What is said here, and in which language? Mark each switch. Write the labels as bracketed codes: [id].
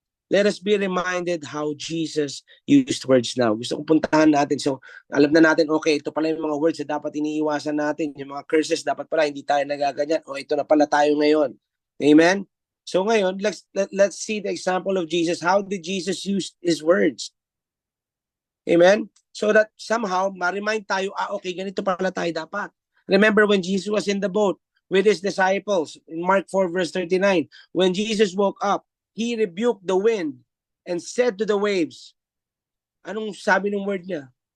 [en] Let us be reminded how Jesus used words now. [tl] Gusto kong puntahan natin. So, alam na natin, okay, ito pala yung mga words na dapat iniiwasan natin. Yung mga curses, dapat pala hindi tayo nagaganyan. O, ito na pala tayo ngayon. [en] Amen? So, ngayon, let's see the example of Jesus. How did Jesus use his words? Amen? So that somehow, [tl] ma-remind tayo, okay, ganito pala tayo dapat. [en] Remember when Jesus was in the boat with his disciples, in Mark 4 verse 39, when Jesus woke up, he rebuked the wind and said to the waves, [tl] anong sabi ng word niya?